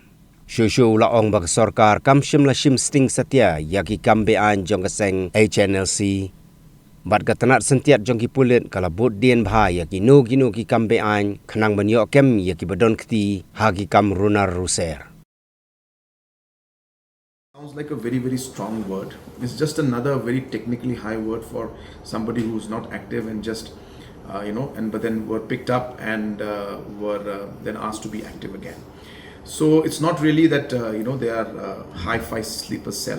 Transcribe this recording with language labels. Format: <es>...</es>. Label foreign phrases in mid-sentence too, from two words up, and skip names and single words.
<kha>Shushu la ong bag sarkar kam shim la shim sting satya ya ki kambean jong ka seng Hnlc. Bat ka tanat sentiat jong ki pulit kala bot dien bha ya ki no ki kambean khanang banyo kem ya ki badon keti ha ki kam runar ruser.</kha> <en>Sounds like a very, very strong word. It's just another very technically high word for somebody who's not active and just, but then were picked up and were then asked to be active again. So it's not really that, they are high-fi sleeper cell.</en>